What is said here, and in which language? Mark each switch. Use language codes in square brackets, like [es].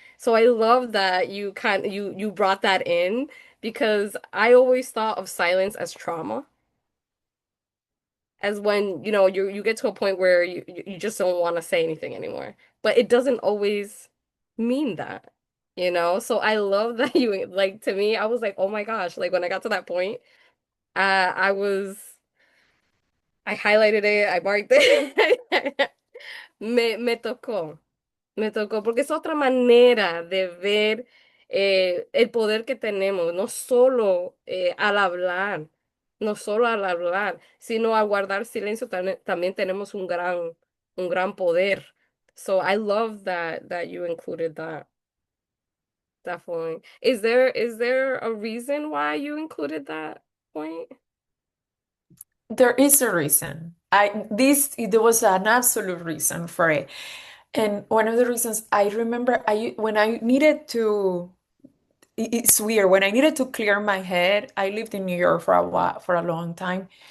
[en] So I love that you brought that in because I always thought of silence as trauma, as when, you get to a point where you just don't want to say anything anymore. But it doesn't always mean that. So I love that you like to me, I was like, oh my gosh, like when I got to that point, I was I highlighted it, I marked it. [es] Me tocó. Me tocó, porque es otra manera de ver el poder que tenemos, no solo al hablar, sino al guardar silencio también tenemos un gran poder. [en] So I love that you included that. Definitely. Is there a reason why you included that point? There is a reason. There was an absolute reason for it. And one of the reasons I remember when I needed to, it's weird, when I needed to clear my head, I lived in New York for a while, for a long time.